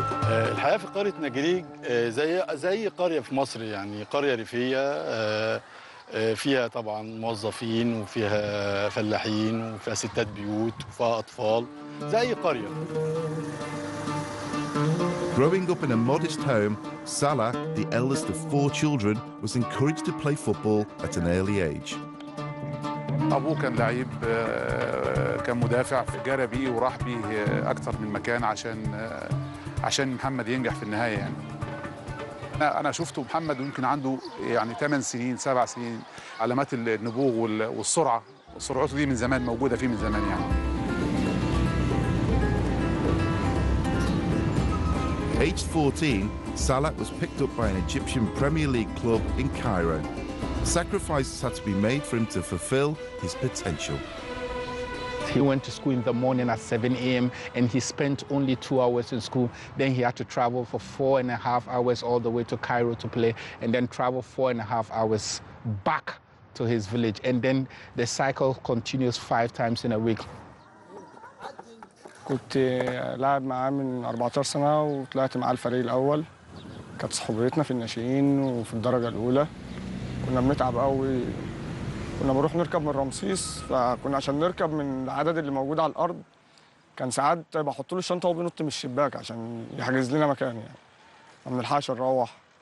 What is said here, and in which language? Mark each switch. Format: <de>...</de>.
<ar>الحياة في قرية نجريج زي قرية في مصر، يعني قرية ريفية فيها طبعا موظفين وفيها فلاحين وفيها ستات بيوت وفيها أطفال زي قرية.</ar> <en>Growing up in a modest home, Salah, the eldest of 4 children, was encouraged to play football at an early age.</en> <ar>أبوه كان لعيب، كان مدافع، جرى بيه وراح بيه أكتر من مكان عشان محمد ينجح في النهاية يعني. أنا شفته محمد ويمكن عنده يعني 8 سنين 7 سنين، علامات النبوغ والسرعة، سرعته دي من زمان موجودة فيه من زمان يعني.</ar> <en>Aged 14, Salah was picked up by an Egyptian Premier League club in Cairo. Sacrifices had to be made for him to fulfill his potential. He went to school in the morning at 7 a.m. and he spent only 2 hours in school. Then he had to travel for 4.5 hours all the way to Cairo to play, and then travel 4.5 hours back to his village. And then the cycle continues 5 times in a week.</en> <ar>كنت لاعب معاه من 14 سنة وطلعت معاه الفريق الأول. كانت صحوبيتنا في الناشئين وفي الدرجة الأولى. كنا بنتعب قوي. كنا بنروح نركب من رمسيس، فكنا عشان نركب من العدد اللي موجود على الأرض كان ساعات بحط له الشنطة وهو بينط من الشباك عشان يحجز لنا مكان يعني. ما بنلحقش نروح.</ar>